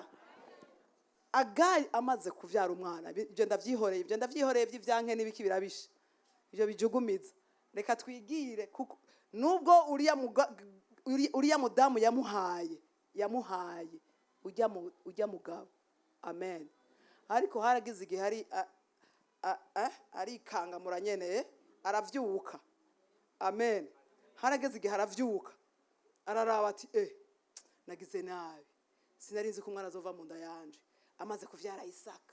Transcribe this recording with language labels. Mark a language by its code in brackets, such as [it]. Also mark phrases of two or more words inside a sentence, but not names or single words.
[rn] Agari amaze kuvyara umwana, ibyo ndavyihoreye by'ivyanke n'ibiki birabisha, ibyo bijugumiza. Reka twigire kuko nubwo uriya mudamu yamuhaye ujya mugabo. Amen. Ariko haragize igihe ari kangamura nyene aravyuka. Amen. Harageze igihe aravyuka araraba ati nagize nabi, sinari nzi ko umwana azova mu nda yanje amaze kuvyara Isaka.